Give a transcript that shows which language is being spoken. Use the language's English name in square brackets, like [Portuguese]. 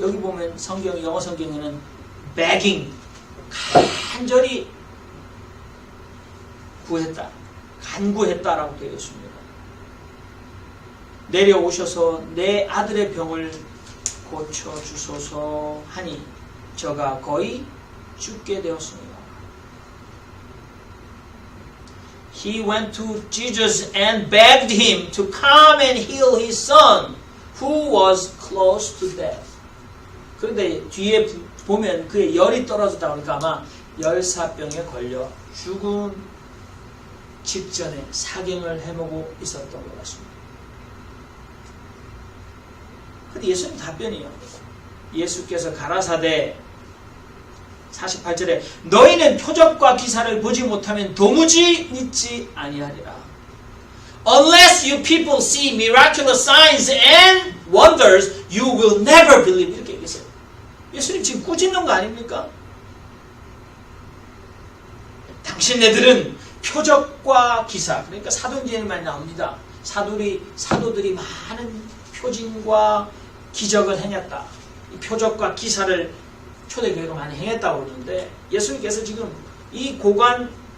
[Korean] 여기 보면 영어 성경에는 begging, 간절히 구했다, 간구했다라고 되어 있습니다. 내려오셔서 내 아들의 병을 고쳐주소서 하니 저가 거의 죽게 되었습니다. [English] He went to Jesus and begged him to come and heal his son who was close to death. [Korean] 그런데 뒤에 보면 그의 열이 떨어졌다 보니까 아마 열사병에 걸려 죽음 직전에 사경을 해보고 있었던 것 같습니다. 근데 예수님 답변이요. 예수께서 가라사대 48절에 너희는 표적과 기사를 보지 못하면 도무지 믿지 아니하리라. [English] Unless you people see miraculous signs and wonders, you will never believe. [Korean] 이렇게 얘기했어요. 예수님 지금 꾸짖는 거 아닙니까? 당신네들은 표적과 기사, 그러니까 사도행전에 많이 나옵니다. 사도들이 많은 표징과 기적을 행했다. 이 표적과 기사를 초대교회가 많이 행했다고 그러는데 예수님께서 지금 이 고관